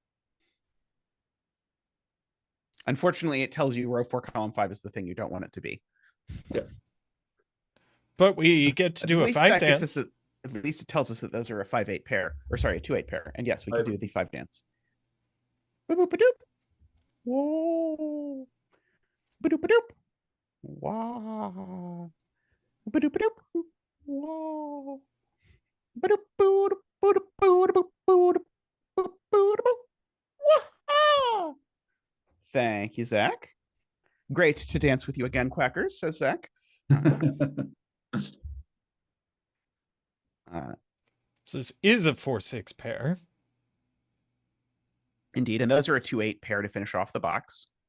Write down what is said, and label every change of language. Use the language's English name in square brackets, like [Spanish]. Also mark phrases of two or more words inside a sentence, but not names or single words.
[English] Unfortunately, it tells you row 4, column 5 is the thing you don't want it to be. Yeah. But we get to do a 5 dance. At least it tells us that those are a 5-8 pair, or sorry, a 2-8 pair. And yes, we can do the 5 dance. Boop, boop, doop. Whoa. Ba-doop, ba-doop. Wow. Ba-doop, ba-doop. Whoa. Ba-doop, boop, boop, boop, boop, boop, boop, boop, boop. Wah-ha! Thank you, Zach. Great to dance with you again, Quackers, says Zach. So this is a 4-6 pair. Indeed, and those are a 2-8 pair to finish off the box.